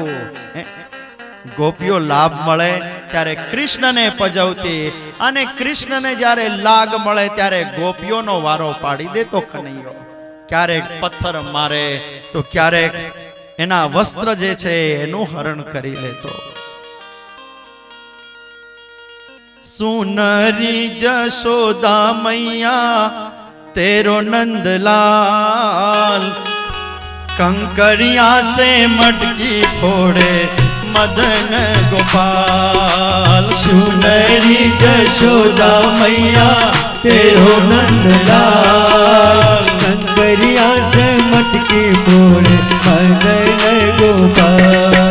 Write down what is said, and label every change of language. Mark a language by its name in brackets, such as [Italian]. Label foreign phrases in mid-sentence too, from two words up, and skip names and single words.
[Gujarati] ગોપીઓ લાભ મળે ત્યારે કૃષ્ણને પજવતી, અને કૃષ્ણને જ્યારે લાગ મળે ત્યારે ગોપીઓનો વારો પાડી દેતો કનૈયો. ક્યારેક પથ્થર મારે તો ક્યારેક એના વસ્ત્ર જે છે એનું હરણ કરી લેતો. [Hindi] सुनरी जशोदा मैया तेरो नंदलाल, कंकरिया से मटकी फोड़े मदन गोपाल. सुनरी जशोदा मैया तेरो नंदलाल, कंकरिया से मटकी फोड़े मदन गोपाल.